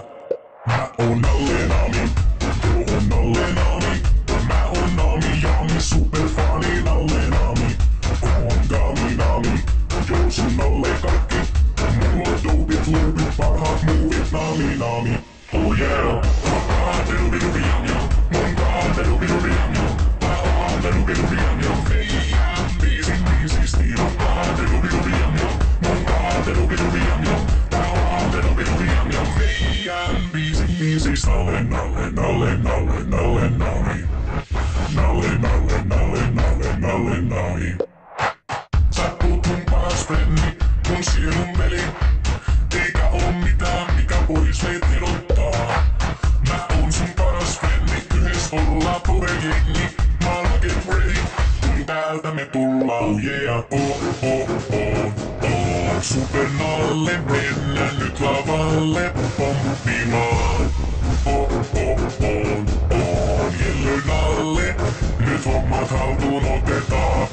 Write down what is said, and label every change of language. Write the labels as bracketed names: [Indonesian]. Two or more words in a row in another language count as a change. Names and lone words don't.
[Finnish] Mä oon Nalle-Nami, joo Nalle-Nami. Mä oon Nami-Jami, superfani Nalle-Nami. Oon Gami-Nami, joo sun Nalle kaikki. Mulla on dubit, loopit, parhaat muuvit Nami-Nami. [English] Oh yeah, [Finnish] dubi-dubi-yum-yum. Mun dubi-dubi-yum-yum. Mä oon dubi-dubi-yum-yum. Meidän biisi stiilaa. Dubi-dubi-yum-yum. Mun dubi-dubi-yum-yum. Mä oon dubi-dubi-yum-yum. Meidän biisi Nalle, Nalle, Nalle, Nalle, Nalle-Nami. Nalle, Nalle, Nalle, Nalle, Nalle-Nami. Sä oot mun paras frenni, mun sielun veli. Eikä oo mitään, mikä pois meitä erottaa. Mä oon sun paras frenni, yhdessä ollaan powerjengi. Maailma [English] get ready, [Finnish] kun täältä me tullaan. [English] Oh yeah, [Finnish] Super Nalle, mennään nyt lavalle. Pomppimaan. Yellow Nalle, nyt hommat haltuun otetaan.